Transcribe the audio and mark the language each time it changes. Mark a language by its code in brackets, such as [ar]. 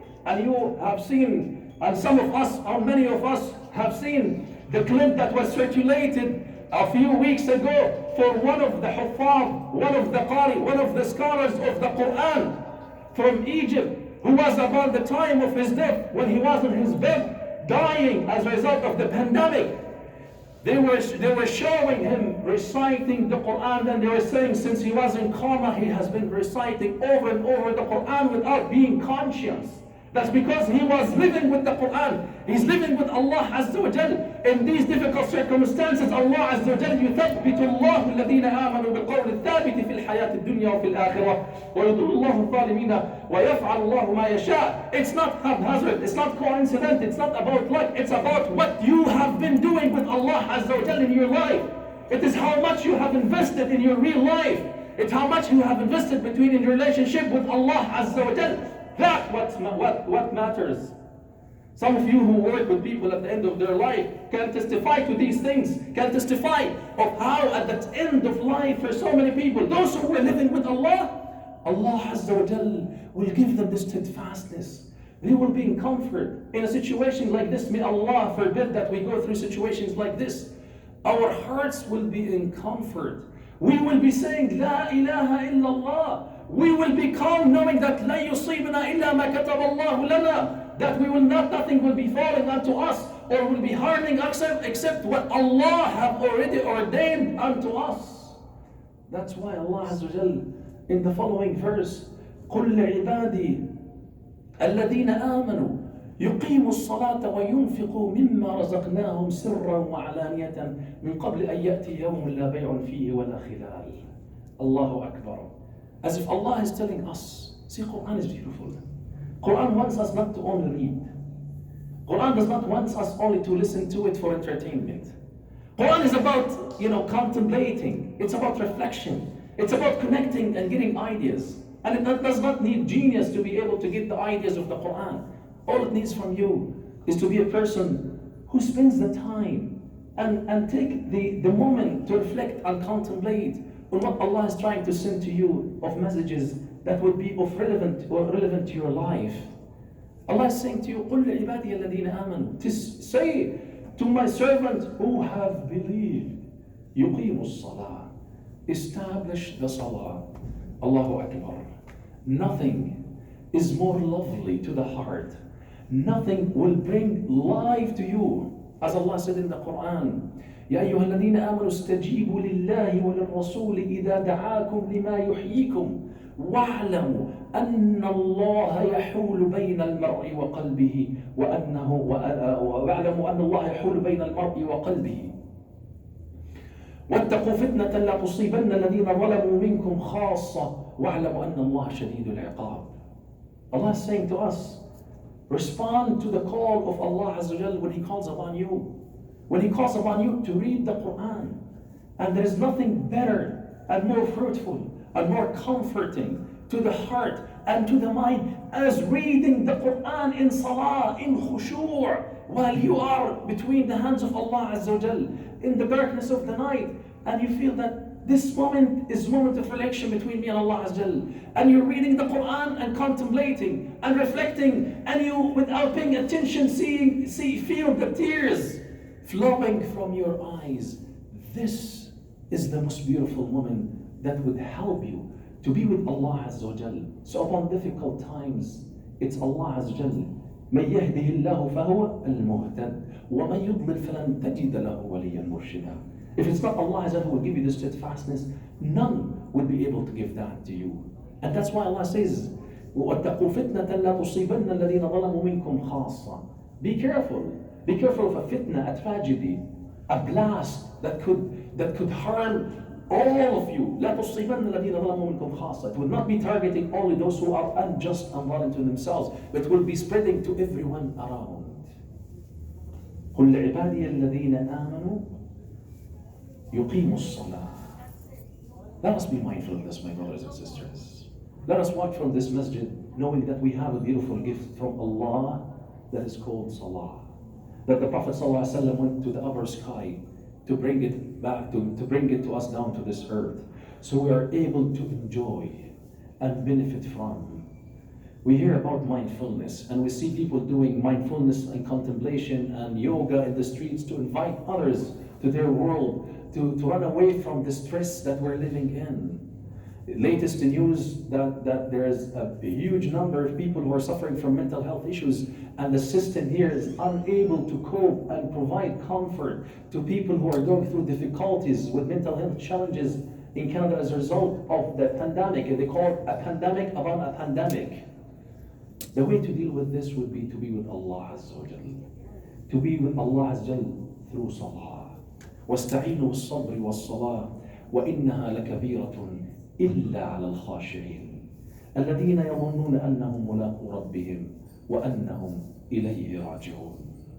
[en] And you have seen, and some of us, or many of us, have seen the clip that was circulated a few weeks ago for one of the huffaz, one of the qari, one of the scholars of the Quran from Egypt, who was about the time of his death, when he was in his bed dying as a result of the pandemic. They were showing him reciting the Quran, and they were saying since he was in coma, he has been reciting over and over the Quran without being conscious. That's because he was living with the Quran. He's living with Allah Azza wa Jal. In these difficult circumstances, Allah Azza wa Jal [ar] يثبت الله الذين آمنوا بالقول الثابت في الحياة الدنيا وفي الآخرة ويضل الله الظالمين ويفعل الله ما يشاء. [en] It's not haphazard, it's not coincident, it's not about luck, it's about what you have been doing with Allah Azza wa Jal in your life. It is how much you have invested in your real life. It's how much you have invested in your relationship with Allah Azza wa Jal. That's what matters. Some of you who work with people at the end of their life can testify to these things, can testify of how at the end of life for so many people, those who were living with Allah, Allah Azza wa Jal will give them this steadfastness. They will be in comfort in a situation like this. May Allah forbid that we go through situations like this. Our hearts will be in comfort. We will be saying, [ar] La ilaha illallah. [en] We will be calm knowing that [ar] لا يصيبنا إلا ما كتب الله لنا, [en] that nothing will be falling unto us or will be harming except what Allah have already ordained unto us. That's why Allah Azza wa Jal in the following verse, [ar] قُلْ لِعِبَادِي الَّذِينَ آمَنُوا يُقِيمُوا الصَّلَاةَ وَيُنْفِقُوا مِمَّا رَزَقْنَاهُمْ سِرًّا وَعَلَانِيَةً مِنْ قَبْلِ أَنْ يَأْتِيَ يَوْمٌ لَا بَيْعٌ فِيهِ وَلَا خِلَالٌ. Allahu Akbar. [en] As if Allah is telling us, see, Quran is beautiful. Quran wants us not to only read. Quran does not want us only to listen to it for entertainment. Quran is about, contemplating. It's about reflection. It's about connecting and getting ideas. And it does not need genius to be able to get the ideas of the Quran. All it needs from you is to be a person who spends the time and take the moment to reflect and contemplate on what Allah is trying to send to you of messages that would be relevant to your life. Allah is saying to you, [ar] قُلْ لِعِبَادِيَ الَّذِينَ آمَنُوا, [en] say to my servants who have believed, [ar] يُقِيمُوا الصَّلَاةِ, [en] establish the salah. Allahu Akbar. Nothing is more lovely to the heart. Nothing will bring life to you. As Allah said in the Quran, [ar] يا أيها الذين آمنوا استجيبوا لله وللرسول إذا دعاكم لما يحييكم واعلموا أن الله يحول بين المرء وقلبه واعلموا أن الله يحول بين المرء وقلبه واتقوا فتنة لا تصيبن الذين ظلموا منكم خاصة واعلموا أن الله شديد العقاب. [en] Allah is saying to us, respond to the call of Allah Azza wa Jal when He calls upon you. when He calls upon you to read the Quran. And there is nothing better and more fruitful and more comforting to the heart and to the mind as reading the Quran in salah, in khushu', while you are between the hands of Allah Azza wa Jal in the darkness of the night, and you feel that this moment is a moment of reflection between me and Allah Azza wa Jal, and you're reading the Quran and contemplating and reflecting, and you, without paying attention, feel the tears flowing from your eyes. This is the most beautiful moment that would help you to be with Allah Azza wa Jal. So upon difficult times, it's Allah Azza wa Jal. [ar] من يهده الله فهو المهتد ومن يضلل فلن تجد له وليا مرشدا. [en] If it's not Allah Azza wa Jal who will give you the steadfastness, none will be able to give that to you. And that's why Allah says, [ar] وَاتَّقُوا فِتْنَةً لَا تُصِيبَنَّ الَّذِينَ ظَلَمُوا مِنْكُمْ خَاصَّةً. [en] Be careful. Be careful of a fitna, a tragedy, a blast that could harm all of you. [ar] لا تصيبن الذين ظلموا منكم خاصة. [en] It will not be targeting only those who are unjust and violent to themselves, but will be spreading to everyone around. [ar] قل لعبادي الذين آمنوا يقيموا الصلاة. [en] Let us be mindful of this, my brothers and sisters. Let us walk from this masjid knowing that we have a beautiful gift from Allah that is called salah. That the Prophet ﷺ went to the upper sky to bring it back, to bring it to us down to this earth, so we are able to enjoy and benefit from. We hear about mindfulness, and we see people doing mindfulness and contemplation and yoga in the streets to invite others to their world, to run away from the stress that we're living in. Latest news that there is a huge number of people who are suffering from mental health issues, and the system here is unable to cope and provide comfort to people who are going through difficulties with mental health challenges in Canada as a result of the pandemic. They call it a pandemic upon a pandemic. The way to deal with this would be to be with Allah Azza wa Jal. To be with Allah Azza wa Jal through salah. [ar] وَاسْتَعِينُوا بِالصَّبْرِ وَالصَّلَاةِ وَإِنَّهَا لَكَبِيرَةٌ إلا على الخاشعين الذين يظنون أنهم ملاقو ربهم وأنهم إليه راجعون.